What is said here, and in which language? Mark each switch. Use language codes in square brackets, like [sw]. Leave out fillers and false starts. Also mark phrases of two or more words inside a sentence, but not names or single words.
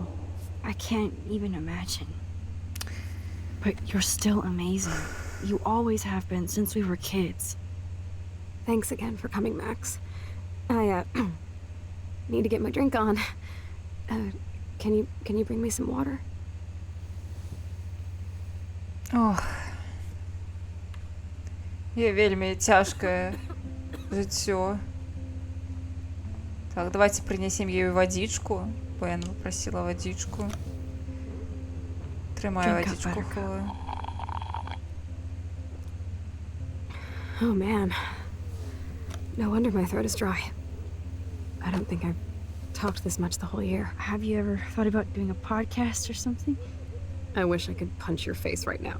[en] I can't even imagine. But you're still amazing. You always have been since we were kids. Thanks again for coming, Max. I, need to get my drink on. Can you bring me some water? [be] Ох. Я вельмі цяжкае жыццё. [ru] Так, давайте принесем ей водичку. Пен попросила водичку. Трымаю [en] Drink up, [ru] водичку. [en] Buttercup. [be] Хлоя. [en] Oh man. No wonder my throat is dry. I don't think I've talked this much the whole year. Have you ever thought about doing a podcast or something? I wish I could punch your face right now.